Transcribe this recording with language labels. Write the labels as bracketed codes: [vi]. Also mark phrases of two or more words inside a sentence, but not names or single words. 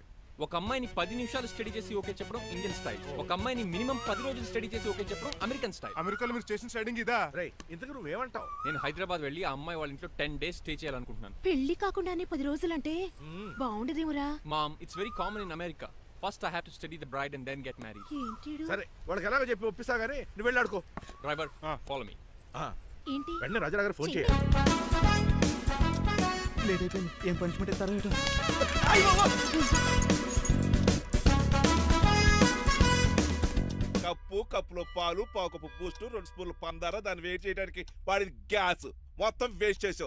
[te] ఒక అమ్మాయిని 10 నిమిషాలు స్టడీ చేసి ఓకే చెప్పడం [en] Indian style. [te] ఒక అమ్మాయిని మినిమం 10 రోజులు స్టడీ చేసి ఓకే చెప్పడం [en] American style. [te] అమెరికాలో మీరు స్టేషన్ స్టైడింగ్ ఇదా? రేయ్, ఇంతకు నువ్వేమంటావు? నేను హైదరాబాద్ వెళ్ళి ఆ అమ్మాయి వాళ్ళ ఇంట్లో 10 days స్టే చేయాలనుకుంటున్నాను. పెళ్లి కాకుండానే 10 రోజులంటే బాగుండదేమురా? [en] Mom, it's very common in America. First I have to study the bride and then get married. [te] సరే వాళ్ళకి ఎలాగో చెప్పి ఒప్పిస్తా గానీ నువ్వు వెళ్ళి ఆడుకో. [en] Driver, follow me. [te] ఏంటి వెంటనే రాజా గారు ఫోన్ చేయాలి. లేట్ అయిపోయింది. ఏం పనిష్మెంట్ ఇస్తారో ఏటో. కప్పులో పాలు పావుకప్పు బూస్ట్ 2 స్పూన్లు పందార దాన్ని వెయిట్ చేయడానికి వాడి గ్యాస్ మొత్తం వేస్ట్ చేసావు.